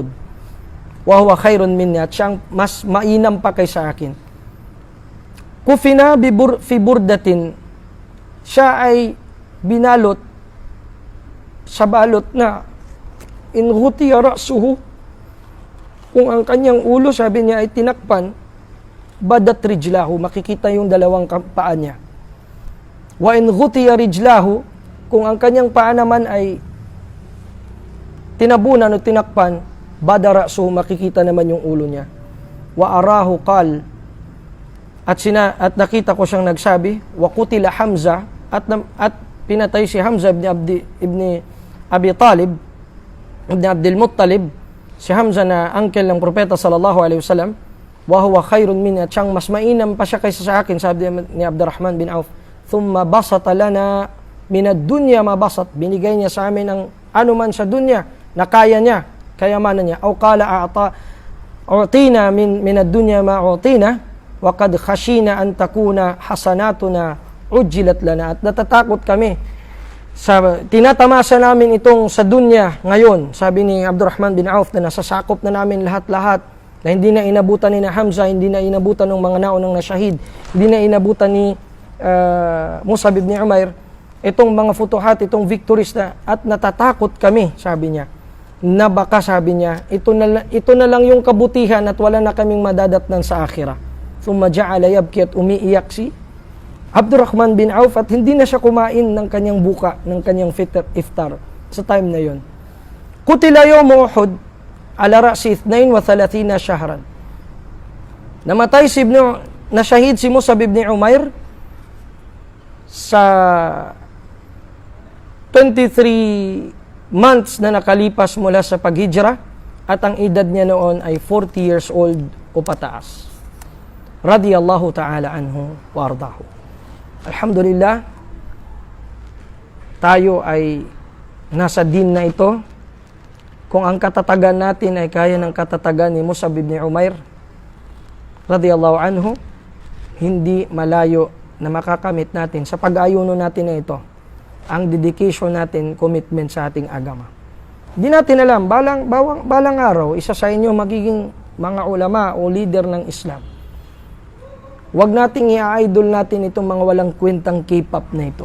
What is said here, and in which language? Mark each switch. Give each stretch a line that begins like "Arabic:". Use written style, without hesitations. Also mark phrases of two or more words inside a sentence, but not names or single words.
Arabic: وهو خير مني,
Filipino: at siyang mas mainam pa kaysa akin.
Arabic: كفن في بردة,
Filipino: siya ay binalot sa balot na
Arabic: إن غطي رأسه,
Filipino: kung ang kanyang ulo, sabi niya, ay tinakpan,
Arabic: بدت رجلاه,
Filipino: makikita yung dalawang paa niya.
Arabic: وإن غطي رجلاه,
Filipino: kung ang kanyang paa naman ay tinabunan o tinakpan, badara, so makikita naman yung ulo niya.
Arabic: وأراه قال,
Filipino: at nakita ko siyang nagsabi,
Arabic: وقتل حمزة,
Filipino: at pinatay si Hamza ibn Abi Talib, ibn Abdul Muttalib, si Hamza na uncle ng propeta
Arabic: صلى الله عليه وسلم, وهو خير مني,
Filipino: at siyang mas mainam pa siya kaysa sa akin, sabi ni Abdurrahman bin Auf.
Arabic: ثم بسط لنا من الدنيا ما بسط,
Filipino: binigay niya sa amin ang anuman sa dunya na kaya niya, kayamanan niya.
Arabic: أو قال أعطينا من الدنيا ما أعطينا وقد خشينا أن تكون حسناتنا عجلت لنا,
Filipino: at natatakot kami sa tinatamasa namin itong sa dunya ngayon, sabi ni Abdurrahman bin Auf, na nasasakop na namin lahat-lahat, na hindi na inabutan ni Hamza, hindi na inabutan ng mga naunang nasyahid, hindi na inabutan ni Mus'ab ibn Umair, itong mga futuhat, itong victories na, at natatakot kami, sabi niya, na baka, sabi niya, ito na lang yung kabutihan at wala na kaming madadatnan sa akhirah.
Arabic: ثم جعل يبكي,
Filipino: at umiiyak si Abdurrahman bin Auf, at hindi na siya kumain ng kanyang buka, ng kanyang iftar sa time na yon.
Arabic: قتل يوم أحد على رأس 32 شهرا.
Filipino: Namatay nasyahid si Mus'ab ibn Umair sa 23 months na nakalipas mula sa paghijra, at ang edad niya noon ay 40
English: years old
Filipino: o pataas.
Arabic: رضي الله تعالى عنه وأرضاه.
Filipino: Alhamdulillah, tayo ay nasa din na ito. Kung ang katatagan natin ay kaya ng katatagan ni Mus'ab ibn Umair
Arabic: رضي الله عنه,
Filipino: hindi malayo na makakamit natin sa pag-ayuno natin na ito ang dedication natin, commitment sa ating agama. Hindi natin alam, balang araw, isa sa inyo magiging mga ulama o leader ng Islam. Huwag nating i-idol natin itong mga walang kwentang K-pop na ito.